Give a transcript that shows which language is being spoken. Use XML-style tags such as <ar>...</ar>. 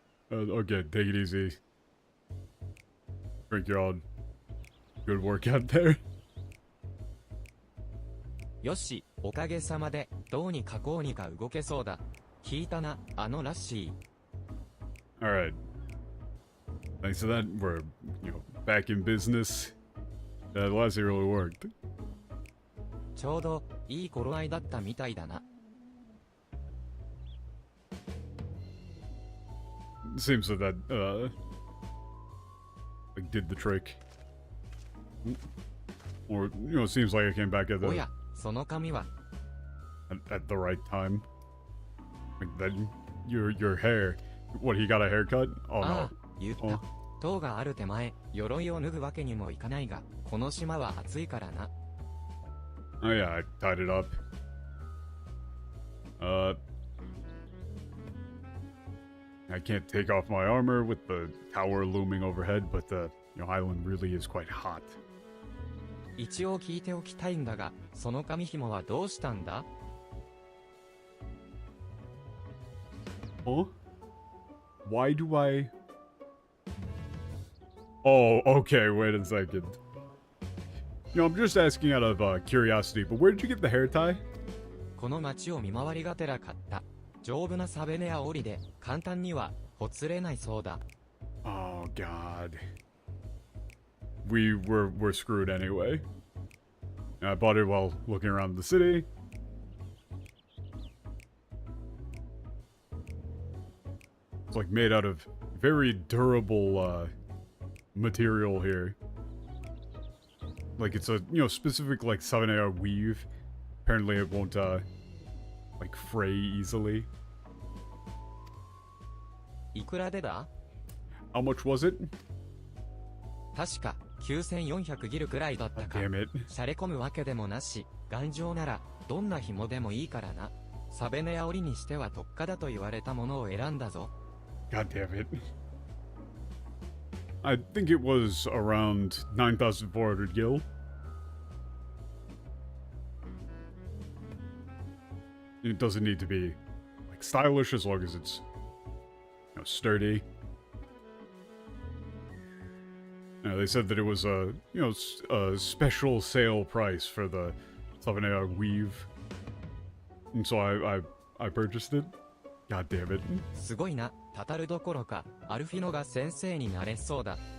<en>Okay, take it easy. Drink your own. Good work out there.</en> <ja>よし、おかげさまでどうにかこうにか動けそうだ。聞いたな、あのラッシ</ja> <en>ー。 Alright. Thanks to that, we're, back in business. That last year really worked.</en> <ja>ちょうどいい頃合いだったみたいだな。</ja> <en>Seems that like did the trick. Or, it seems like I came back at</en> <ja>おや、その髪は</ja> <en>at the right time. Like that, your hair. What, he got a haircut? Oh あ no.</en> <ja>あ、言った。塔がある手前、鎧を脱ぐわけにもいかないが、この島は暑いからな。</ja> <en>Oh yeah, I tied it up. I can't take off my armor with the tower looming overhead, but the island really is quite hot.</en> <ja>一応聞いておきたいんだが、その髪紐はどうしたんだ？</ja> <en>Huh? Why do I... Oh, okay, wait a second. I'm just asking out of curiosity, but where did you get the hair tie?</en> <ja>この町を見回りがてら買った。丈夫なサベネア織りで簡単にはほつれないそうだ。</ja> <en>Oh god. We're screwed anyway. I bought it while looking around the city. It's like made out of very durable material here. Like it's a specific like 7AR weave. Apparently it won't like fray easily.</en> <ja>いくらでだ？</ja> <en>How much was it?</en> <ja>確か9400ギルくらいだったか。</ja> <en>Damn it.</en> <ja>しゃれ込むわけでもなし、頑丈ならどんな紐でもいいからな。サベネア織りにしては特価だと言われたものを選んだぞ。</ja> <en>God damn it. I think it was around 9,400 gil. It doesn't need to be like stylish as long as it's sturdy. They said that it was a a special sale price for the 7AR weave, and so I purchased it. God damn it.</en> <ja>すごいな、タタルどころかアルフィノが先生になれそうだ。</ja>